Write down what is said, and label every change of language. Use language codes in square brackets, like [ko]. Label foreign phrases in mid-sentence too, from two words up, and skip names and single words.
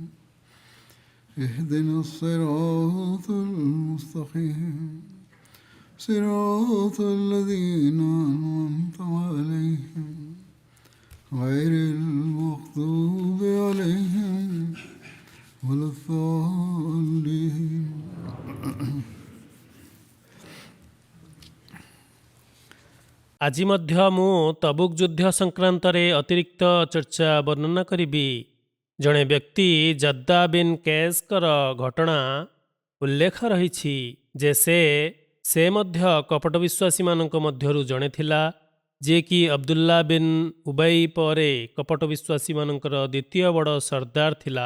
[ar] اهدنا الصراط المستقيم صراط الذين أنعمت عليهم غير المغضوب عليهم ولا الضالين [or] ଆଜି ମଧ୍ୟ ମୁଁ ତବୁକ୍ ଯୁଦ୍ଧ ସଂକ୍ରାନ୍ତରେ ଅତିରିକ୍ତ ଚର୍ଚ୍ଚା ବର୍ଣ୍ଣନା କରିବି। ଜଣେ ବ୍ୟକ୍ତି ଜଦ୍ଦା ବିନ୍ କେସ୍ଙ୍କର ଘଟଣା ଉଲ୍ଲେଖ ରହିଛି ଯେ ସେ ମଧ୍ୟ କପଟ ବିଶ୍ୱାସୀମାନଙ୍କ ମଧ୍ୟରୁ ଜଣେ ଥିଲା, ଯିଏକି ଅବଦୁଲ୍ଲା ବିନ୍ ଉବାଇ ପରେ କପଟ ବିଶ୍ୱାସୀମାନଙ୍କର ଦ୍ୱିତୀୟ ବଡ଼ ସର୍ଦ୍ଦାର ଥିଲା।